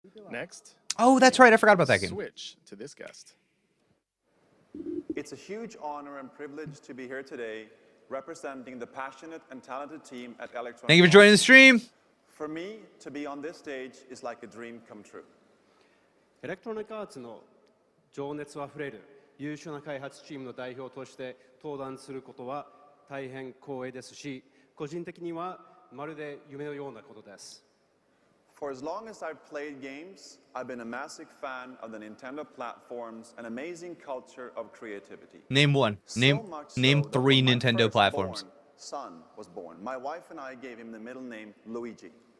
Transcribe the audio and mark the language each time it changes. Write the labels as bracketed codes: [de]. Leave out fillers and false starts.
[en] Next. Oh, that's right. I forgot about that game. Switch to this guest. It's a huge honor and privilege to be here today representing the passionate and talented team at Electronic Thank you for joining the stream. For me, to be on this stage is like a dream come true. [ja] Electronic Arts の情熱あふれる優秀な開発チームの代表として登壇することは大変光栄ですし、個人的にはまるで夢のようなことです。 [en] For as long as I've played games, I've been a massive fan of the Nintendo platforms and amazing culture of creativity. Name one. Name 3 Nintendo platforms. Son was born. My wife and I gave him the middle name Luigi.